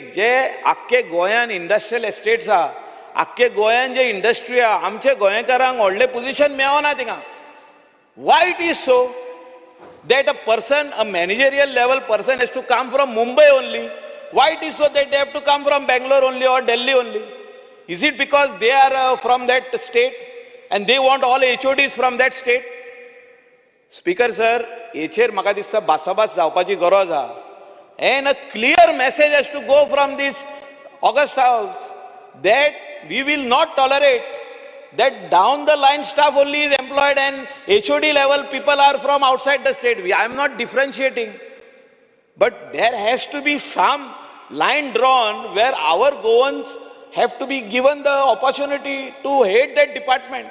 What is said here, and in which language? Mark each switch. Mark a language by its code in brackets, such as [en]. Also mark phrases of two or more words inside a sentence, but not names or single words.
[kok] जे आख्खे गोंयान [en] industrial estates [kok] आहा, आख्खे गोंयान जे इंडस्ट्री आहा, आमचे गोंयकारांक व्हडले पोजिशन मेळना थिंगा. [en] why it is so that a person, a managerial level person has to come from Mumbai only? Why it is so that they have to come from Bangalore only or Delhi only? Is it because they are from that state and they want all HODs from that state? Speaker sir, [kok] हेचेर म्हाका दिसता भासाभास जावपाची गरज आहा. [en] And a clear message has to go from this August House that we will not tolerate that down the line staff only is employed and HOD level people are from outside the state. I am not differentiating, but there has to be some line drawn where our Goans have to be given the opportunity to head that department.